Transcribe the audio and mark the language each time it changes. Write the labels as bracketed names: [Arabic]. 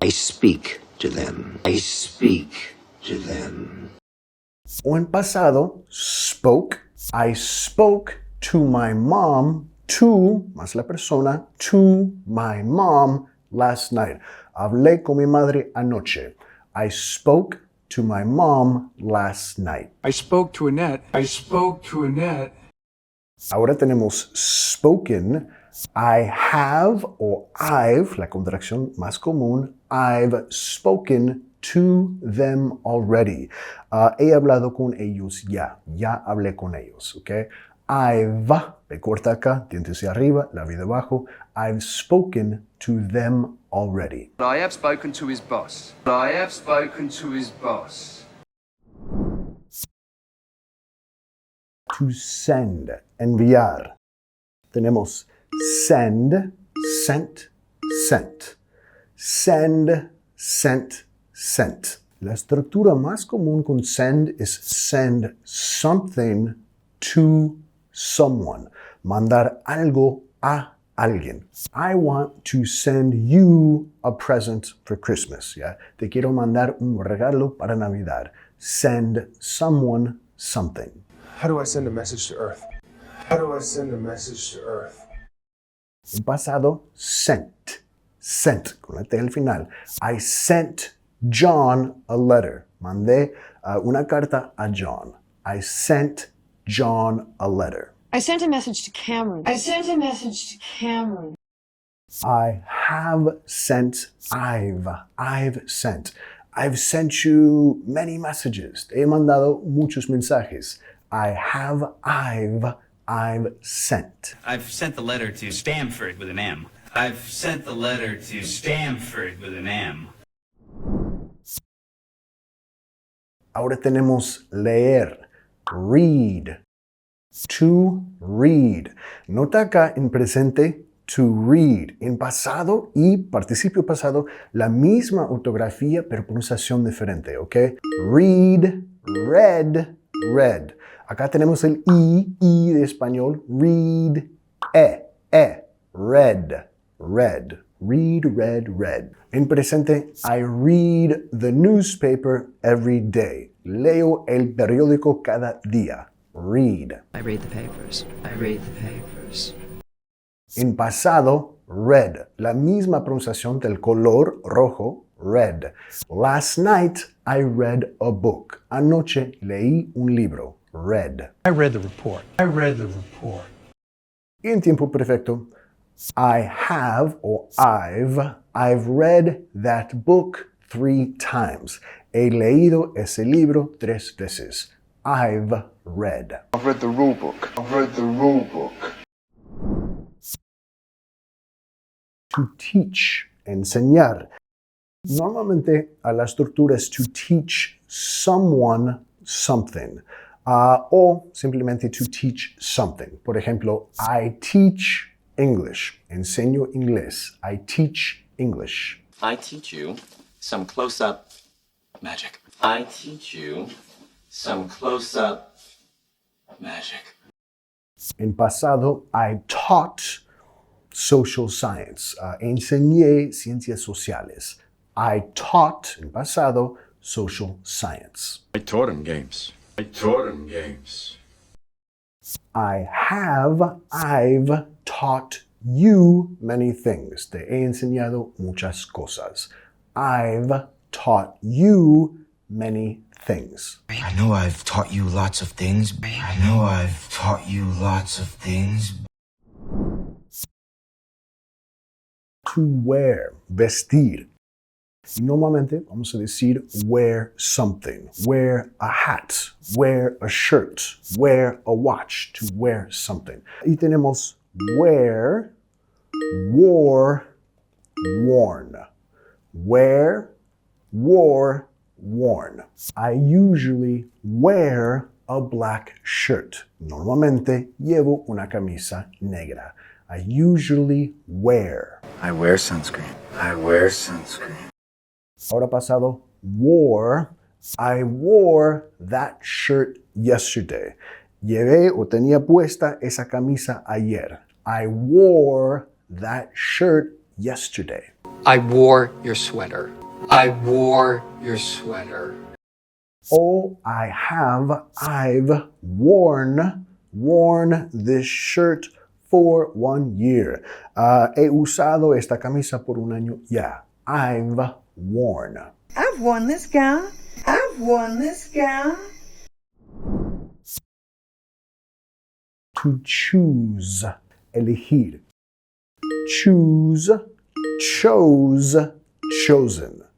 [English] I speak to them. I speak to them. [Spanish] O en pasado, [English] spoke. I spoke to my mom. To, [Spanish] más la persona, [English] to my mom last night. [Spanish] Hablé con mi madre anoche. [English] I spoke to my mom last night. I spoke to Annette. I spoke to Annette. [Spanish] Ahora tenemos spoken. I have o I've, la contracción más común. [English] I've spoken to them already. [Spanish] He hablado con ellos ya. Ya hablé con ellos, ¿ok? I've, me corta acá, dientes hacia arriba, la vida abajo. [English] I've spoken to them already. I have spoken to his boss. I have spoken to his boss. To send, enviar. Tenemos send, sent, sent. Send, sent, sent. [Spanish] La estructura más común con send es [English] send something to someone. [Spanish] Mandar algo a alguien. [English] I want to send you a present for Christmas. [Spanish] ¿Ya? Te quiero mandar un regalo para Navidad. [English] Send someone something. How do I send a message to Earth? How do I send a message to Earth? [Spanish] En pasado, sent. Sent, con la T al final. [English] I sent John a letter. [Spanish] Mandé una carta a John. [English] I sent John a letter. I sent a message to Cameron. I sent a message to Cameron. I have sent, I've sent. I've sent you many messages. [Spanish] Te he mandado muchos mensajes. [English] I've sent. I've sent the letter to Stamford with an M. I've sent the letter to Stamford with an M. [Spanish] Ahora tenemos leer, [English] read, to read. [Spanish] Nota acá en presente to read. En pasado y participio pasado, la misma ortografía pero pronunciación diferente, ¿ok? [English] Read, read, read. [Spanish] Acá tenemos el I de español. [English] Read, read, read. Read, read, read. [Spanish] En presente, [English] I read the newspaper every day. [Spanish] Leo el periódico cada día. [English] Read. I read the papers. I read the papers. [Spanish] En pasado, red. La misma pronunciación del color rojo, red. [English] Last night, I read a book. [Spanish] Anoche leí un libro. [English] Read. I read the report. I read the report. [Spanish] Y en tiempo perfecto, [English] I have or I've read that book 3 times. [Spanish] He leído ese libro 3 veces. [English] I've read. I've read the rule book. I've read the rule book. [Spanish] To teach, enseñar. Normalmente la estructura es [English] to teach someone something. [Spanish] O simplemente [English] to teach something. [Spanish] Por ejemplo, [English] I teach English. [Spanish] Enseño inglés. [English] I teach English. I teach you some close-up magic. I teach you some close-up magic. [Spanish] En pasado, [English] I taught social science. [Spanish] Enseñé ciencias sociales. [English] I taught, [Spanish] en pasado, [English] social science. I taught him games. I taught him games. I've taught you many things. [Spanish] Te he enseñado muchas cosas. [English] I've taught you many things. I know I've taught you lots of things. I know I've taught you lots of things. [Spanish] To wear, vestir. Y normalmente vamos a decir [English] wear something. Wear a hat. Wear a shirt. Wear a watch. To wear something. [Spanish] Y tenemos [English] wear, wore, worn. Wear, wore, worn. I usually wear a black shirt. [Spanish] Normalmente llevo una camisa negra. [English] I usually wear. I wear sunscreen. I wear sunscreen. [Spanish] Ahora pasado, wore. [English] I wore that shirt yesterday. [Spanish] Llevé o tenía puesta esa camisa ayer. [English] I wore that shirt yesterday. I wore your sweater. I wore your sweater. O I've worn this shirt for 1 year. [Spanish] He usado esta camisa por 1 año ya. [English] I've worn. I've worn this gown. I've worn this gown. To choose, elegir. Choose, chose, chosen.